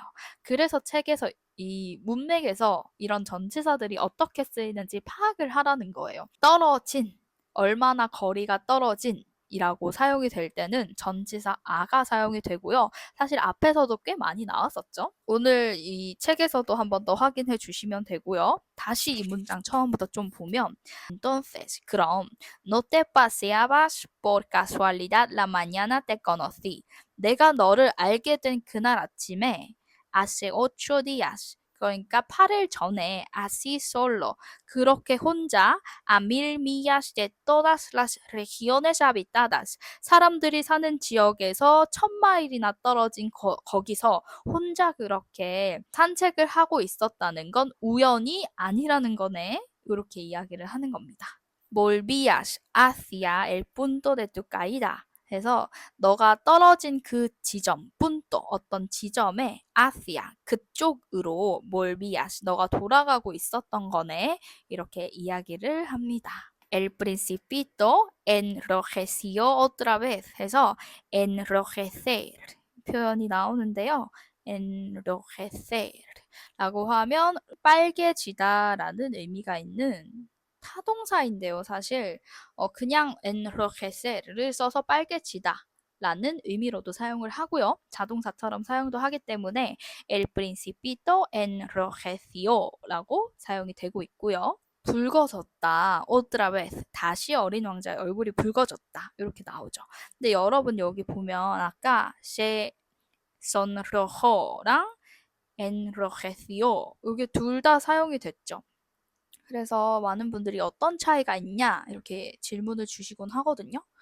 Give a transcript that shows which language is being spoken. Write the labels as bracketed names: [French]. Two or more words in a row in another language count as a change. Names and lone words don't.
[Korean] 그래서 책에서 이 문맥에서 이런 전치사들이 어떻게 쓰이는지 파악을 하라는 거예요. 떨어진, 얼마나 거리가 떨어진 이라고 사용이 될 때는 전치사 아가 사용이 되고요. 사실 앞에서도 꽤 많이 나왔었죠. 오늘 이 책에서도 한 번 더 확인해 주시면 되고요. 다시 이 문장 처음부터 좀 보면 [Spanish] Entonces, 그럼 no te paseabas por casualidad la mañana te conocí. [Korean] 내가 너를 알게 된 그날 아침에 [Spanish] hace 8 días [Korean] 그러니까 8일 전에 [Spanish] así solo [Korean] 그렇게 혼자 [Spanish] a 1000 millas de todas las regiones habitadas [Korean] 사람들이 사는 지역에서 1000마일이나 떨어진 거기서 혼자 그렇게 산책을 하고 있었다는 건 우연이 아니라는 거네. 이렇게 이야기를 하는 겁니다. [Spanish] Volvías hacia el punto de tu caída. [Korean] 해서 너가 떨어진 그 지점, punto 어떤 지점에 hacia 그쪽으로 volvías 너가 돌아가고 있었던 거네. 이렇게 이야기를 합니다. [Spanish] El principito enrojeció otra vez 해서 enrojecer [Korean] 표현이 나오는데요. enrojecer 라고 하면 빨개지다라는 의미가 있는 타동사인데요. 사실 그냥 enrojecer를 써서 빨개지다 라는 의미로도 사용을 하고요. 자동사처럼 사용도 하기 때문에 [Spanish] el principito enrojeció [Korean] 라고 사용이 되고 있고요. 붉어졌다. [Spanish] otra vez. [Korean] 다시 어린 왕자의 얼굴이 붉어졌다. 이렇게 나오죠. 근데 여러분 여기 보면 아까 [Spanish] se sonrojo [Korean] 랑 enrojeció 이게 둘 다 사용이 됐죠. 그래서 많은 분들이 어떤 차이가 있냐 이렇게 질문을 주시곤 하거든요.